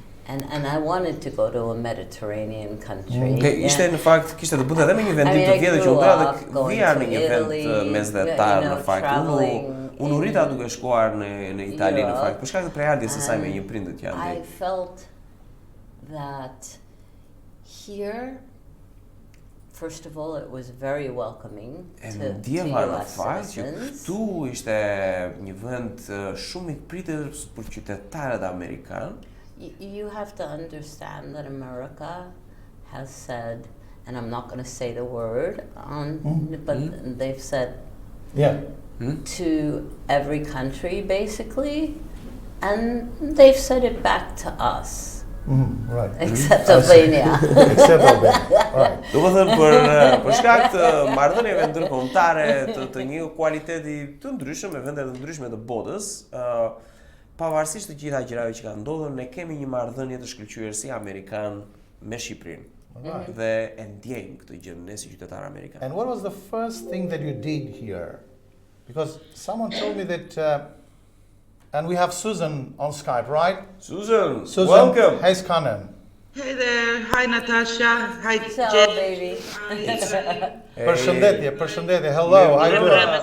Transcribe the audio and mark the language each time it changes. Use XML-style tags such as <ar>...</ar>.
<en>And I wanted to go to a Mediterranean country.</en> <sq>Ishte në fakt, kishte të bënte edhe me një vendim të vjetër që u bëra dhe vija në një vend mesdhetar në fakt. Unë u rita duke shkuar në Itali në fakt, për shkak të prejardhjes së saj me një prindët janë.</sq> <en>I felt that here, first of all, it was very welcoming to US citizens.</en> <sq>Këtu ishte një vend shumë i pritur për qytetarët amerikanë.</sq> <en>You have to understand that America has said, and I'm not going to say the word, but they've said to every country basically, and they've said it back to us. Right. Except Albania. Except Albania. Right.</en> <sq>Do të thënë për shkak të marrëdhënieve ndërkombëtare të një kualiteti të ndryshëm me vende të ndryshme të botës, pavarësisht të gjitha gjërave që kanë ndodhur, ne kemi një marrëdhënie të shkëlqyer si amerikan me Shqipërinë. Dhe e ndjejmë këtë gjë ne si qytetarë amerikanë.</sq> <en>And what was the first thing that you did here? Because someone told me that and we have Susan on Skype, right? Susan, welcome. Hey, Skanen. Hey there. Hi, Natasha. Hi, Hello, baby.</en> <sq>Përshëndetje.</sq> <en>Hello, how are you doing?</en>